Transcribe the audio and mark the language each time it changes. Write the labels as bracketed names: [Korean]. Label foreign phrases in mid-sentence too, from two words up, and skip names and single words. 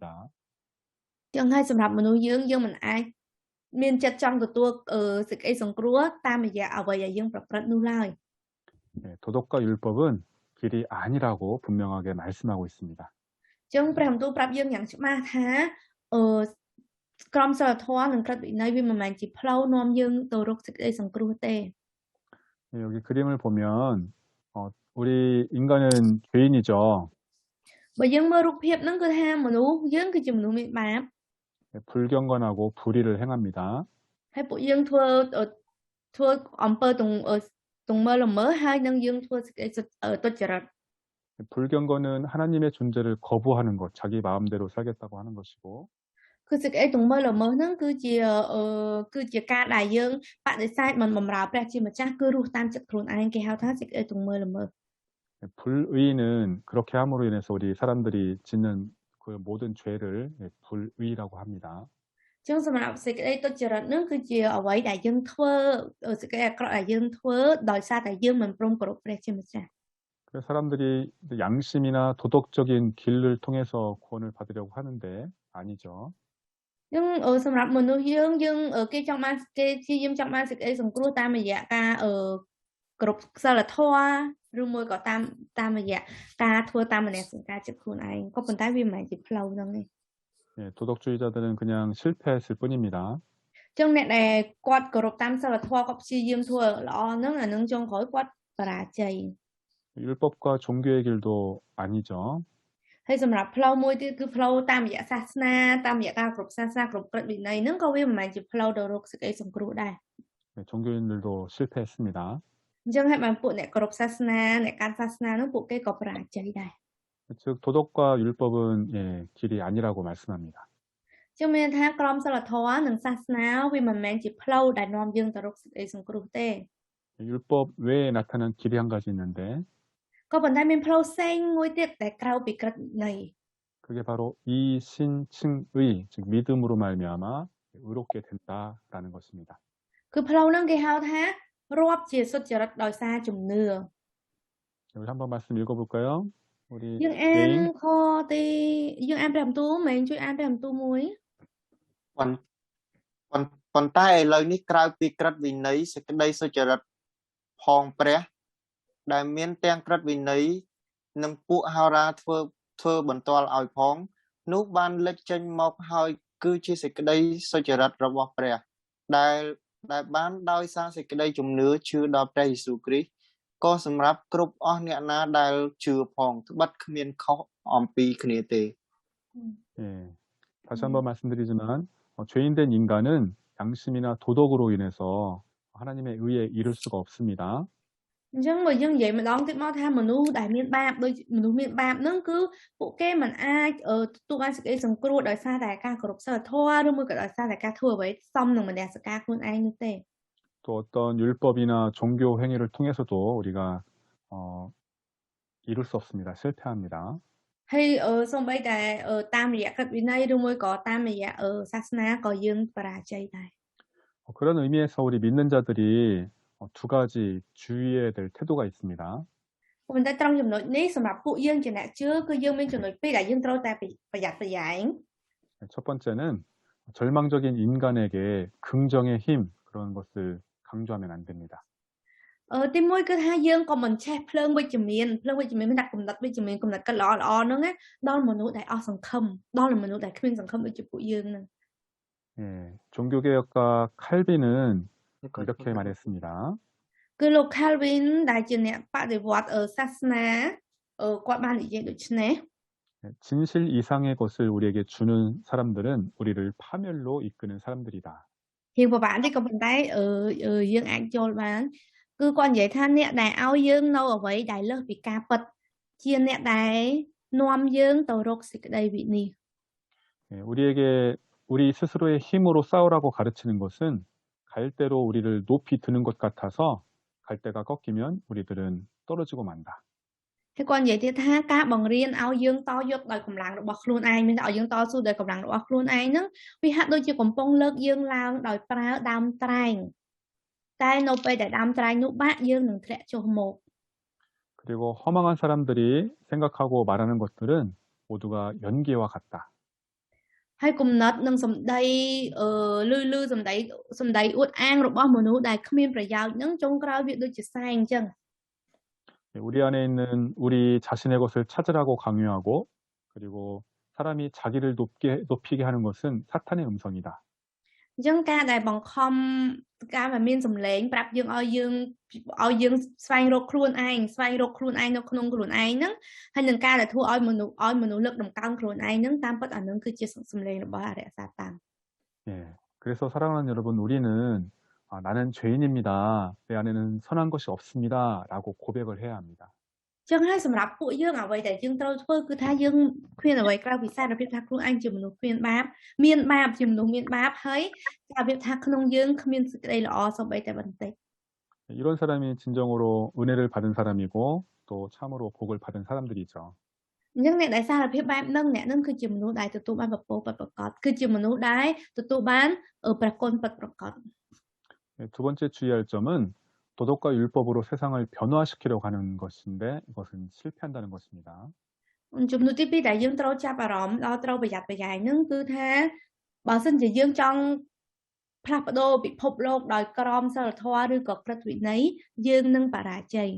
[Khmer] អញ្ចឹងហើយសម្រាប់មនុស្សយើងមិនអាចមានចិត្តចង់ទទួលសេចក្តីសង្គ្រោះតាមរយៈអ្វីដែលយើងប្រព្រឹត្តនោះឡើយ [Korean] 도덕과 율법은 길이 아니라고 분명하게 말씀하고 있습니다. [Khmer] អញ្ចឹងព្រះបន្ទូលប្រាប់យើងយ៉ាងច្បាស់ថាក្រមសីលធម៌និងក្រឹតវិន័យវាមិនមែនជាផ្លូវនាំយើងទៅរកសេចក្តីសង្គ្រោះទេ [Korean] 여기 그림을 보면 우리 인간은 죄인이죠. [Khmer] បើយើងមើលរូបភាពហ្នឹងគឺថាមនុស្សយើងគឺជាមនុស្សមានបាប [Korean] 불경건하고 불의를 행합니다. [Khmer] ហើយពួកយើងធ្វើអំពើទង្មើល្មើហើយនឹងយើងធ្វើសេចក្តីទុច្ចរិត [Korean] 불경건은 하나님의 존재를 거부하는 것, 자기 마음대로 살겠다고 하는 것이고 [Khmer] គឺសេចក្តីទង្មើល្មើហ្នឹងគឺជាការដែលយើងបដិសេធមិនបម្រើព្រះជាម្ចាស់គឺរស់តាមចិត្តខ្លួនឯងគេហៅថាសេចក្តីទង្មើល្មើ [Korean] 불의는 그렇게 함으로 인해서 우리 사람들이 짓는 그 모든 죄를 불의라고 합니다. [Khmer] អញ្ចឹងសម្រាប់សេចក្តីទុច្ចរិតហ្នឹងគឺជាអ្វីដែលយើងធ្វើសេចក្តីអាក្រក់ដែលយើងធ្វើដោយសារតែយើងមិនព្រមគោរពព្រះជាម្ចាស់ [Korean] 그래서 사람들이 양심이나 도덕적인 길을 통해서 구원을 받으려고 하는데 아니죠. [Khmer] អញ្ចឹងសម្រាប់មនុស្សយើងគេចង់បានគេជាយើងចង់បានសេចក្តីសង្គ្រោះតាមរយៈការគោរពសិលធម៌ឬមួយក៏តាមរយៈការធ្វើតាមមនសិការចិត្តខ្លួនឯងក៏ប៉ុន្តែវាមិនមែនជាផ្លូវហ្នឹងទេ [Korean] 도덕주의자들은 그냥 실패했을 뿐입니다. [Khmer] អញ្ចឹងអ្នកដែលគាត់គោរពតាមសិលធម៌គាត់ព្យាយាមធ្វើល្អហ្នឹងអានឹងចុងក្រោយគាត់បរាជ័យ [Korean] 율법과 종교의 길도 아니죠. [Khmer] ហើយសម្រាប់ផ្លូវមួយទៀតគឺផ្លូវតាមរយៈសាសនាតាមរយៈការគ្រប់សាសនាគ្រប់ក្រឹតវិន័យហ្នឹងក៏វាមិនមែនជាផ្លូវទៅរកសេចក្តីសង្គ្រោះដែរ [Korean] 종교인들도 실패했습니다. [Khmer] អញ្ចឹងហើយបានពួកអ្នកគ្រប់សាសនាអ្នកកាន់សាសនាហ្នឹងពួកគេក៏បរាជ័យដែរ [Korean] 즉 도덕과 율법은 길이 아니라고 말씀합니다. [Khmer] អញ្ចឹងមានថាក្រមសីលធម៌និងសាសនាវាមិនមែនជាផ្លូវដែលនាំយើងទៅរកសេចក្តីសង្គ្រោះទេ [Korean] 율법 외에 나타난 길이 한 가지 있는데 [Khmer] ក៏ប៉ុន្តែមានផ្លូវផ្សេងមួយទៀតដែលក្រៅពីក្រឹតវិន័យ [Korean] 그게 바로 이신칭의 즉 믿음으로 말미암아 의롭게 된다라는 것입니다. [Khmer] គឺផ្លូវហ្នឹងគេហៅថារាប់ជាសុចរិតដោយសារជំនឿ [Korean] 우리 한번 말씀 읽어볼까요? 우리 [Khmer] យើងអាន [Korean] 예인 [Khmer] ខទីយើងអានព្រះបន្ទូលមែនជួយអានព្រះបន្ទូលមួយ ប៉ុន្តែឥឡូវនេះក្រៅពីក្រឹតវិន័យសេចក្តីសុចរិតផងព្រះដែលមានទាំងក្រឹតវិន័យនិងពួកហោរាធ្វើបន្ទាល់ឲ្យផងនោះបានលេចចេញមកហើយគឺជាសេចក្តីសុចរិតរបស់ព្រះដែលបានដោយសារសេចក្តីជំនឿជឿដល់ព្រះយេស៊ូវគ្រីស្ទក៏សម្រាប់គ្រប់អស់អ្នកណាដែលជឿផងត្បិតគ្មានខុសអំពីគ្នាទេ [Korean] 예, 다시 한번 말씀드리지만 죄인된 인간은 양심이나 도덕으로 인해서 하나님의 의에 이를 수가 없습니다. [Khmer] អញ្ចឹងបើយើងនិយាយម្ដងទៀតមកថាមនុស្សដែលមានបាបដូចមនុស្សមានបាបហ្នឹងគឺពួកគេមិនអាចទទួលបានសេចក្តីសង្គ្រោះដោយសារតែការគោរពសិលធម៌ឬមួយក៏ដោយសារតែការធ្វើអ្វីសមនឹងមនសិការខ្លួនឯងនោះទេ [Korean] 또 어떤 율법이나 종교 행위를 통해서도 우리가 이룰 수 없습니다. 실패합니다. [Khmer] ហើយសូម្បីតែតាមរយៈក្រឹតវិន័យឬមួយក៏តាមរយៈសាសនាក៏យើងបរាជ័យដែរ [Korean] 그런 의미에서 우리 믿는 자들이 두 가지 주의해야 될 태도가 있습니다. [Khmer] ប៉ុន្តែត្រង់ចំណុចនេះសម្រាប់ពួកយើងជាអ្នកជឿគឺយើងមានចំណុចពីរដែលយើងត្រូវតែប្រយ័ត្នប្រយែង [Korean] 첫 번째는 절망적인 인간에게 긍정의 힘 그런 것을 강조하면 안 됩니다. [Khmer] ទីមួយគឺថាយើងក៏មិនចេះភ្លើងវិជ្ជមានមានដាក់កំណត់វិជ្ជមានកំណត់ល្អហ្នឹងណាដល់មនុស្សដែលអស់សង្ឃឹមដល់មនុស្សដែលគ្មានសង្ឃឹមដូចជាពួកយើងហ្នឹង [Korean] 예, 종교개혁가 칼빈은 이렇게 말했습니다. [Khmer] គឺលោក Calvin ដែលជាអ្នកបដិវត្តសាសនាគាត់បាននិយាយដូចនេះ [Korean] 진실 이상의 것을 우리에게 주는 사람들은 우리를 파멸로 이끄는 사람들이다. [Khmer] រៀងពិបាកតិចក៏ប៉ុន្តែយើងអាចយល់បានគឺគាត់និយាយថាអ្នកដែលឲ្យយើងនៅអ្វីដែលលើសពីការពិតជាអ្នកដែលនាំយើងទៅរកសេចក្តីវិនិច្ឆ័យ [Korean] 우리에게 우리 스스로의 힘으로 싸우라고 가르치는 것은 갈대로 우리를 높이 드는 것 같아서 갈대가 꺾이면 우리들은 떨어지고 만다. [Khmer] ហើយគាត់និយាយទៀតថាការបង្រៀនឲ្យយើងតយកដោយកម្លាំងរបស់ខ្លួនឯងមានតែឲ្យយើងតស៊ូដោយកម្លាំងរបស់ខ្លួនឯងហ្នឹងវាហាក់ដូចជាកំពុងលើកយើងឡើងដោយប្រើដើមត្រែងតែនៅពេលដែលដើមត្រែងនោះបាក់យើងនឹងធ្លាក់ចុះមក [Korean] 그리고 허망한 사람들이 생각하고 말하는 것들은 모두가 연기와 같다. [Khmer] ហើយគំនិតនិងសម្ដីលឺសម្ដីអួតអាងរបស់មនុស្សដែលគ្មានប្រយោជន៍ហ្នឹងចុងក្រោយវាដូចជាសែងអញ្ចឹង [Korean] 우리 안에 있는 우리 자신의 것을 찾으라고 강요하고 그리고 사람이 자기를 높이게 하는 것은 사탄의 음성이다. [Khmer] អញ្ចឹងការដែលបង្ខំការដែលមានសម្លេងប្រាប់យើងឲ្យយើងស្វែងរកខ្លួនឯងនៅក្នុងខ្លួនឯងហ្នឹងហើយនឹងការដែលធ្វើឲ្យមនុស្សលើកតម្កើងខ្លួនឯងហ្នឹងតាមពិតអានឹងគឺជាសម្លេងរបស់អរិយសាតាំង [Korean] 예, 그래서 사랑하는 여러분 우리는 나는 죄인입니다. 내 안에는 선한 것이 없습니다라고 고백을 해야 합니다. [Khmer] អញ្ចឹងហើយសម្រាប់ពួកយើងអ្វីដែលយើងត្រូវធ្វើគឺថាយើងគ្មានអ្វីក្រៅពីសារភាពថាខ្លួនឯងជាមនុស្សគ្មានបាបជាមនុស្សមានបាបហើយសារភាពថាក្នុងយើងគ្មានសេចក្តីល្អសូម្បីតែបន្តិច [Korean] 이런 사람이 진정으로 은혜를 받은 사람이고 또 참으로 복을 받은 사람들이죠. [Khmer] អញ្ចឹងអ្នកដែលសារភាពបែបហ្នឹងអ្នកហ្នឹងគឺជាមនុស្សដែលទទួលបានពរពិតប្រាកដគឺជាមនុស្សដែលទទួលបានព្រះគុណពិតប្រាកដ [Korean] 두 번째 주의할 점은 도덕과 율법으로 세상을 변화시키려고 하는 것인데 이것은 실패한다는 것입니다. [Khmer] ជំនួសទី2ដែលយើងត្រូវចាប់អារម្មណ៍ដល់ត្រូវប្រយ័ត្នប្រយែងហ្នឹងគឺថាបើសិនជាយើងចង់ផ្លាស់ប្ដូរពិភពលោកដោយក្រមសីលធម៌ឬក៏ក្រឹតវិន័យយើងនឹងបរាជ័យ